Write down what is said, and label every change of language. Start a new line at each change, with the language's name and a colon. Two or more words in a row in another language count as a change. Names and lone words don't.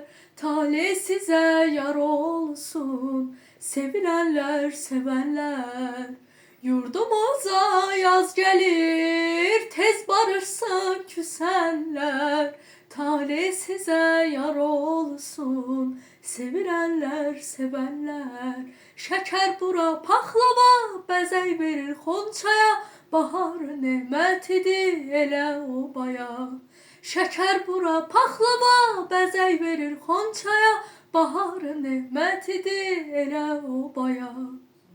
Turkish: Talih sizə yar olsun, sevilenler sevenler. Yurdumuza yaz gelir, tez barırsın küsenler. Talih size yar olsun, sevilenler sevenler.
Azerbaijani: Şeker bura paxlava, bəzək verir xonçaya. Bahar nemətidir elə obaya. Şeker bura paxlava, bəzək verir xonçaya. Bahar nemətidir elə obaya.